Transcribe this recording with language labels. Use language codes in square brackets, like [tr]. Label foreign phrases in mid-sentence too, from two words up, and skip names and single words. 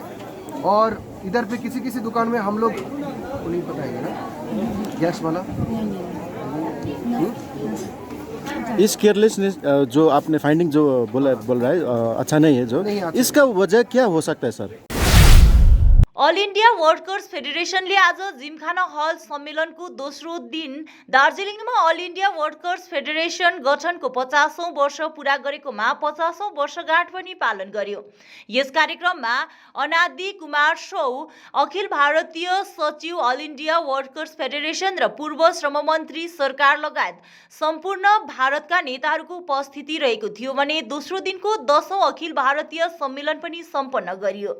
[hi] और इधर पे किसी किसी दुकान में हम लोग नहीं पता है ना गैस वाला इस केयरलेसनेस जो आपने फाइंडिंग जो बोल रहा है अच्छा नहीं है, जो इसका वजह क्या हो सकता है सर? [ne] अल इन्डिया वर्कर्स फेडरेसनले आज जिमखाना हल सम्मेलनको दोस्रो दिन दार्जिलिङमा अल इन्डिया वर्कर्स फेडरेसन गठनको 50औं वर्ष पूरा गरेकोमा 50औं वर्षगाँठ पनि पालन गर्यो। यस कार्यक्रममा अनादि कुमार सौ, अखिल भारतीय सचिव अल इन्डिया वर्कर्स फेडरेसन र पूर्व श्रम मन्त्री सरकार लगायत सम्पूर्ण भारतका नेताहरूको उपस्थिति रहेको थियो भने दोस्रो दिनको 10औं अखिल भारतीय सम्मेलन पनि सम्पन्न गरियो।